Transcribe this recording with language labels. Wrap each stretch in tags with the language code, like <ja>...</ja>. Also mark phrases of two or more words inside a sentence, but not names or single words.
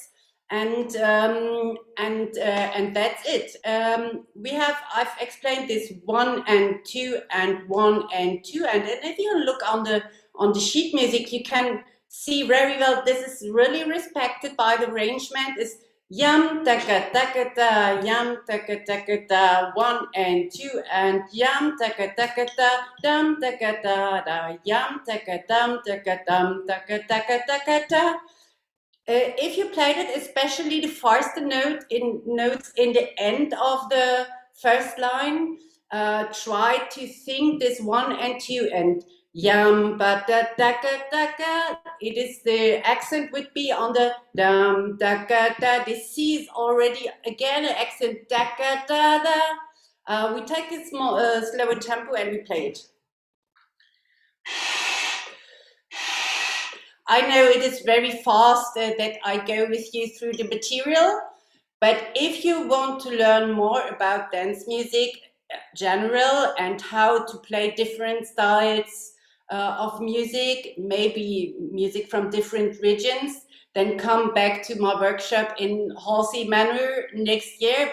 <en>And that's it. I've explained this 1 and 2 and 1 and 2, and if you look on the sheet music, you can see very well this is really respected by the arrangement. Is yam taka taka da, yam taka taka da, 1 and 2, and yam taka taka da, dum taka da da, yam taka dum taka dum taka taka taka da. If you played it, especially the faster notes in the end of the first line, try to think this 1 and 2 and yam ba da da da da. It is the accent would be on the dum da da da. This C is already again an accent da da da da. We take a slower tempo and we play it. I know it is very fast that I go with you through the material, but if you want to learn more about dance music general and how to play different styles of music, maybe music from different regions, then come back to my workshop in Halsey Manor next year.</en>